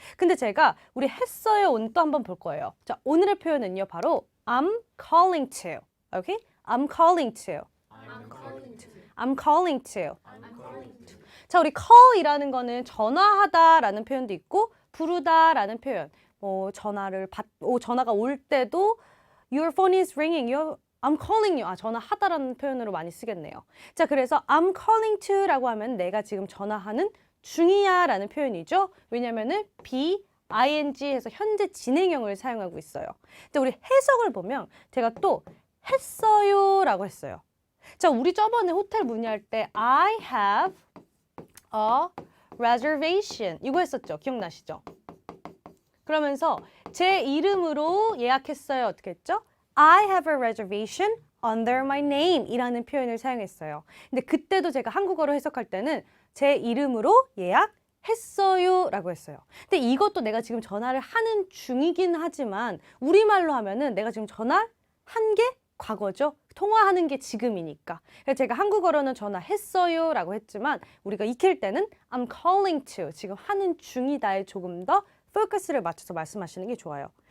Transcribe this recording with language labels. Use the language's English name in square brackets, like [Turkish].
[Korean] 근데 제가 우리 했어요 오늘 또 한번 볼 거예요. 자, 오늘의 표현은요, 바로 [English] I'm calling to. Okay? I'm calling to. I'm calling to. I'm calling to. I'm calling to. [Korean] 자, 우리 call이라는 거는 전화하다라는 표현도 있고 부르다라는 표현. 전화가 올 때도 [English] Your phone is ringing. I'm calling you. [Korean] 전화하다라는 표현으로 많이 쓰겠네요. 자, 그래서 [English] I'm calling to [Korean] 라고 하면 내가 지금 전화하는 중이야라는 표현이죠. 왜냐면은 be, ing 해서 현재 진행형을 사용하고 있어요. 근데 우리 해석을 보면 제가 또 했어요라고 했어요. 자, 우리 저번에 호텔 문의할 때 [English] I have a reservation [Korean] 이거 했었죠? 기억나시죠? 그러면서 제 이름으로 예약했어요. 어떻게 했죠? [English] I have a reservation under my name [Korean] 이라는 표현을 사용했어요. 근데 그때도 제가 한국어로 해석할 때는 제 이름으로 예약했어요 라고 했어요. 근데 이것도 내가 지금 전화를 하는 중이긴 하지만 우리말로 하면은 내가 지금 전화한 게 과거죠. 통화하는 게 지금이니까. 그래서 제가 한국어로는 전화했어요 라고 했지만 우리가 익힐 때는 [English] I'm calling to, [Korean] 지금 하는 중이다에 조금 더 포커스를 맞춰서 말씀하시는 게 좋아요.